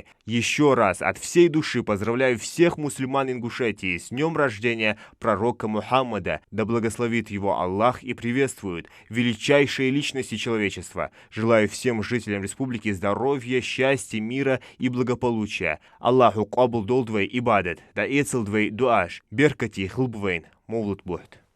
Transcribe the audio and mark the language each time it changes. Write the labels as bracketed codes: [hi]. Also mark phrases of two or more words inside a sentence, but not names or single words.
[ru] Еще раз от всей души поздравляю всех мусульман Ингушетии с днем рождения пророка Мухаммада, да благословит его Аллах и приветствует, величайшие личности человечества. Желаю всем жителям республики здоровья, счастья, мира и благополучия. [inh] Аллаху кабул долдвей ибадат, да эцелдвей дуаш, беркати хлбвейн, мовлут будет.